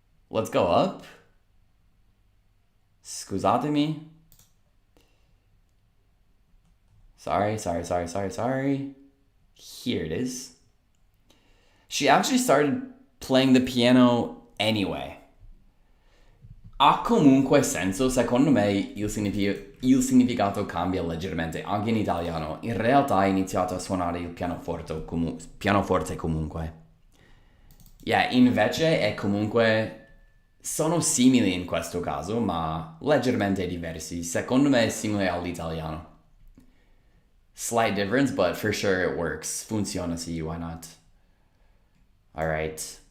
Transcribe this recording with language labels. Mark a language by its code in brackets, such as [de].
[en] Let's go up. [it] Scusatemi. [en] Sorry. Here it is. She actually started playing the piano anyway. [it] Ha comunque senso, secondo me il significato cambia leggermente anche in italiano. In realtà ha iniziato a suonare il pianoforte comunque. [en] Yeah, [it] invece è comunque sono simili in questo caso, ma leggermente diversi. Secondo me è simile all'italiano. [en] Slight difference, but for sure it works. [it] Funziona, sì, [en] why not? All right.